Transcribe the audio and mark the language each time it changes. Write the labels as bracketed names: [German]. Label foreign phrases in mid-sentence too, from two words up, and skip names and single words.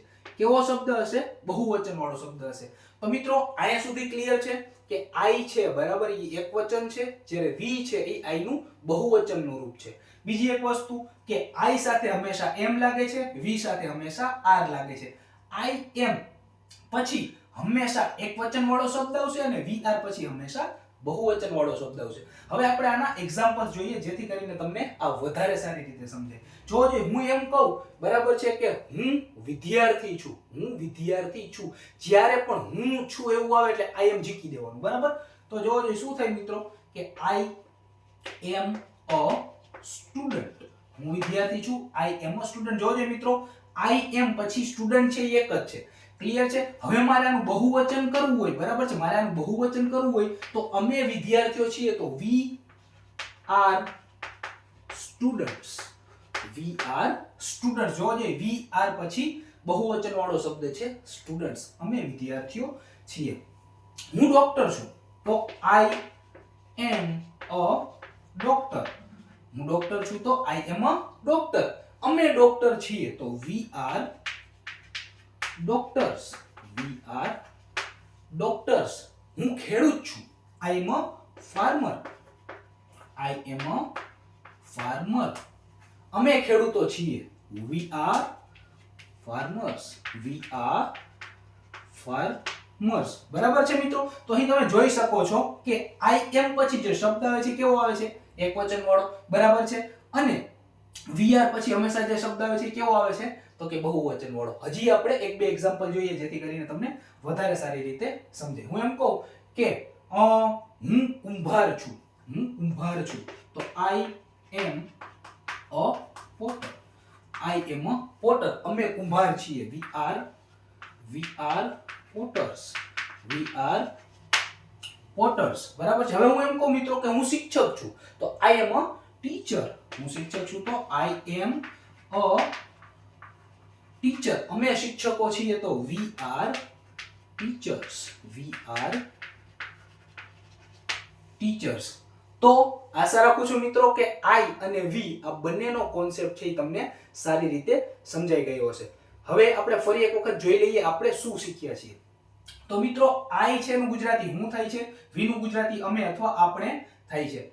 [Gujarati] કેવો શબ્દ હશે? બહુવચન વાળો શબ્દ હશે. તો મિત્રો, અહીંયા સુધી ક્લિયર છે કે I છે બરાબર એ એક વચન છે, જ્યારે V છે એ I નું બહુવચનનું રૂપ છે. બીજી એક વસ્તુ કે I સાથે હંમેશા M લાગે છે, V સાથે હંમેશા R લાગે છે. [English] I am [Gujarati] પછી હંમેશા એક વચન વાળો શબ્દ આવશે અને VR પછી હંમેશા બહુવચન વાળો શબ્દ આવશે. હવે આપણે આના એક્ઝામ્પલ જોઈએ જેથી કરીને તમને આ વધારે સારી રીતે સમજાય. જો હું એમ કહું બરાબર છે કે હું વિદ્યાર્થી છું. હું વિદ્યાર્થી છું. જ્યારે પણ હું છું એવું આવે એટલે [English] I am [Gujarati] જીકી દેવાનું. બરાબર? તો જો શું થાય મિત્રો કે [English] I am a student. [Gujarati] હું વિદ્યાર્થી છું. [English] I am a student. [Gujarati] જોજો મિત્રો, [English] I am [Gujarati] પછી સ્ટુડન્ટ છે એ એક જ છે. ક્લિયર છે? હવે મારે આનું બહુવચન કરવું હોય બરાબર છે, મારે આનું બહુવચન કરવું હોય તો અમે વિદ્યાર્થીઓ છીએ તો [English] we are students. We are students. [Gujarati] જોજો, [English] we are [Gujarati] પછી બહુવચન વાળો શબ્દ છે સ્ટુડન્ટ્સ. અમે વિદ્યાર્થીઓ છીએ. હું ડોક્ટર છું તો [English] I am a doctor. [Gujarati] હું ડોક્ટર છું તો [English] I am a doctor. [Gujarati] અમે ડોક્ટર છીએ તો [English] we are doctors. We are doctors. [Gujarati] હું ખેડૂત છું. [English] I am a farmer. I am a farmer. [Gujarati] અમે ખેડૂતો છીએ. [English] We are farmers. We are farmers. [Gujarati] બરાબર છે મિત્રો? તો અહીં તમે જોઈ શકો છો કે [English] I am [Gujarati] પછી જે શબ્દ આવે છે કેવો આવે છે? એક વચન વાળો. બરાબર છે? અને VR પછી હંમેશા જે શબ્દ આવે છે કેવો આવે છે? તો કે બહુવચન વાળો. હજી આપણે એક બે એક્ઝામ્પલ જોઈએ જેથી કરીને તમને વધારે સારી રીતે સમજાય. હું એમ કહું કે હું કુંભાર છું. હું કુંભાર છું તો [English] I am a potter. I am a potter. [Gujarati] અમે કુંભાર છીએ. [English] We are potters. We are potters. [Gujarati] બરાબર છે? હવે હું એમ કહું મિત્રો કે હું શિક્ષક છું તો [English] I am a teacher. [Gujarati] હું શિક્ષક છું તો [English] I am a teacher. [Gujarati] અમે શિક્ષકો છીએ તો [English] we are teachers. We are teachers. [Gujarati] તો આશા રાખું છું મિત્રો કે I અને V આ બંનેનો કોન્સેપ્ટ છે એ તમને સારી રીતે સમજાઈ ગયો હશે. હવે આપણે ફરી એક વખત જોઈ લઈએ આપણે શું શીખ્યા છીએ. તો મિત્રો, I છે એનું ગુજરાતી હું થાય છે, V નું ગુજરાતી અમે અથવા આપણે થાય છે.